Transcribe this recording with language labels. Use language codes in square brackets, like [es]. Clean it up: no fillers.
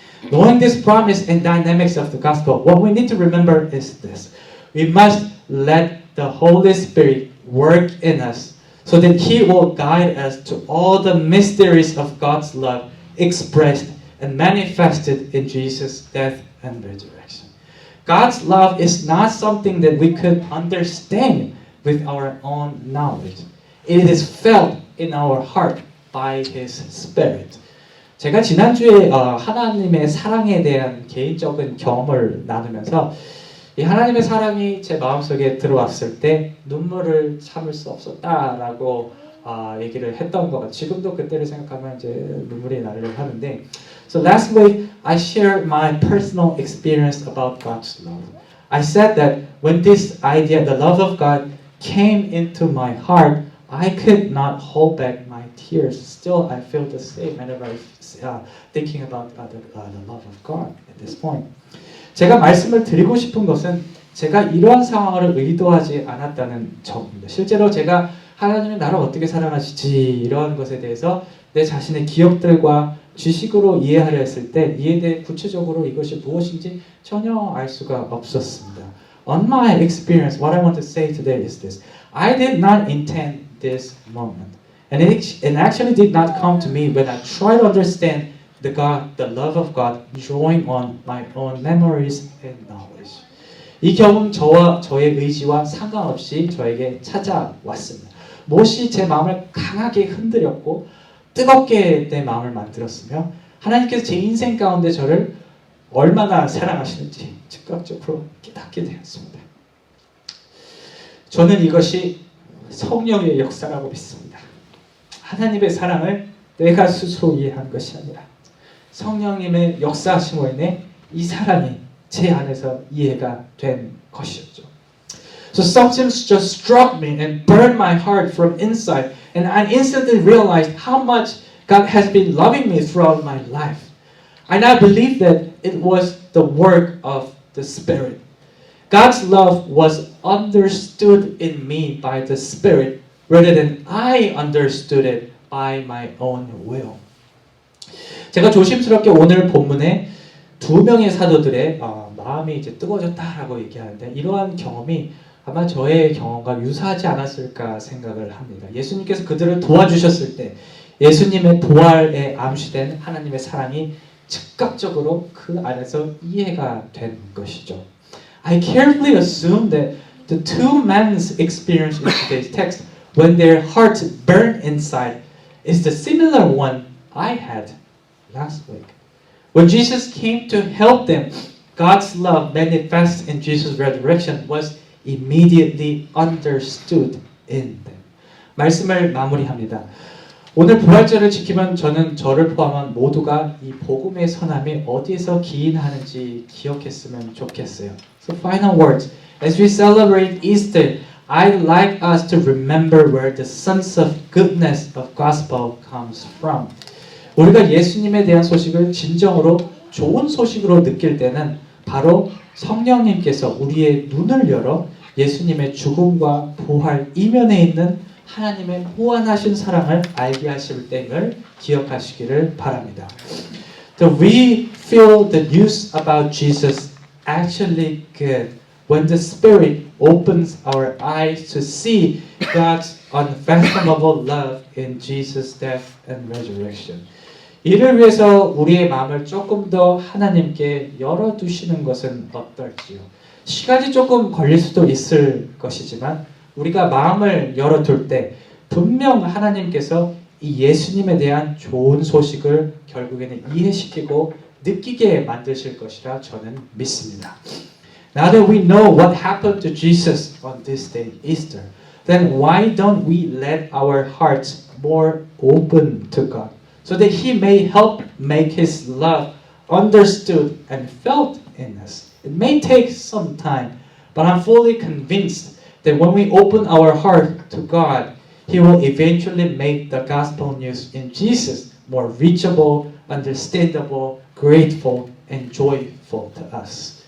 [en] Knowing this promise and dynamics of the gospel, what we need to remember is this. We must let the Holy Spirit work in us so that He will guide us to all the mysteries of God's love expressed and manifested in Jesus' death and resurrection. God's love is not something that we could understand with our own knowledge. It is felt in our heart by His Spirit. [ko] 제가 지난주에 하나님의 사랑에 대한 개인적인 경험을 나누면서 이 하나님의 사랑이 제 마음속에 들어왔을 때 눈물을 참을 수 없었다라고 얘기를 했던 것 같아요. 지금도 그때를 생각하면 이제 눈물이 나려고 하는데 [en] So last week I shared my personal experience about God's love. I said that when this idea, the love of God, came into my heart, I could not hold back my tears. Still, I feel the same whenever I thinking about the love of God at this point. [ko] 제가 말씀을 드리고 싶은 것은 제가 이러한 상황을 의도하지 않았다는 점입니다. 실제로 제가 하나님이 나를 어떻게 사랑하시지 이러한 것에 대해서 내 자신의 기억들과 지식으로 이해하려 했을 때 이에 대해 구체적으로 이것이 무엇인지 전혀 알 수가 없었습니다. [en] On my experience, what I want to say today is this. I did not intend this moment. And it actually did not come to me when I tried to understand the love of God, drawing on my own memories and knowledge. [ko] 이 경험 저와 저의 의지와 상관없이 저에게 찾아왔습니다. 무엇이 제 마음을 강하게 흔들렸고 뜨겁게 내 마음을 만들었으며 하나님께서 제 인생 가운데 저를 얼마나 사랑하시는지 즉각적으로 깨닫게 되었습니다. 저는 이것이 성령의 역사라고 믿습니다. 하나님의 사랑을 내가 스스로 이해한 것이 아니라 성령님의 역사하심으로 인해 이 사랑이 제 안에서 이해가 된 것이었죠. [en] So something just struck me and burned my heart from inside, and I instantly realized how much God has been loving me throughout my life. And I believe that it was the work of the Spirit. God's love was understood in me by the Spirit rather than I understood it by my own will. [ko] 제가 조심스럽게 오늘 본문에 두 명의 사도들의 마음이 이제 뜨거워졌다라고 얘기하는데 이러한 경험이 아마 저의 경험과 유사하지 않았을까 생각을 합니다. 예수님께서 그들을 도와주셨을 때 예수님의 부활에 암시된 하나님의 사랑이 즉각적으로 그 안에서 이해가 된 것이죠. [en] I carefully assume that the two men's experience in today's text when their hearts burn inside is the similar one I had last week. When Jesus came to help them, God's love manifest in Jesus' resurrection was immediately understood in them. [ko] 말씀을 마무리합니다. 오늘 부활절을 지키면 저는 저를 포함한 모두가 이 복음의 선함이 어디에서 기인하는지 기억했으면 좋겠어요. [en] So final words. As we celebrate Easter, I'd like us to remember where the sense of goodness of gospel comes from. [ko] 우리가 예수님에 대한 소식을 진정으로 좋은 소식으로 느낄 때는 바로 성령님께서 우리의 눈을 열어 예수님의 죽음과 부활 이면에 있는 하나님의 무한하신 사랑을 알게 하실 때임을 기억하시기를 바랍니다. [en] That we feel the news about Jesus actually good when the Spirit opens our eyes to see God's unfathomable love in Jesus' death and resurrection. [ko] 이를 위해서 우리의 마음을 조금 더 하나님께 열어두시는 것은 어떨지요? 시간이 조금 걸릴 수도 있을 것이지만 우리가 마음을 열어둘 때 분명 하나님께서 이 예수님에 대한 좋은 소식을 결국에는 이해시키고 느끼게 만드실 것이라 저는 믿습니다. [en] Now that we know what happened to Jesus on this day, Easter, then why don't we let our hearts more open to God? So that He may help make His love understood and felt in us. It may take some time, but I'm fully convinced that when we open our heart to God, He will eventually make the gospel news in Jesus more reachable, understandable, grateful, and joyful to us.